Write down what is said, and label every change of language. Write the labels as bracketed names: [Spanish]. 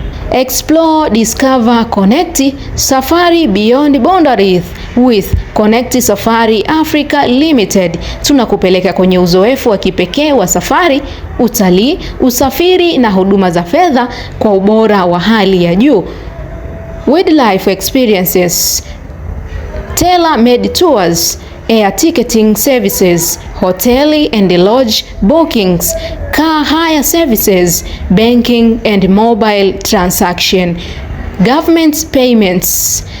[English] Explore, discover, connect, safari beyond boundaries with Connect Safari Africa Limited. [Swahili] Tunakupeleka kwenye uzoefu wa kipekee wa safari, utalii, usafiri na huduma za fedha kwa ubora wa hali ya juu. [English] Wildlife experiences, tailor-made tours, air ticketing services, hotel and lodge bookings, car hire services, banking and mobile transaction, government payments.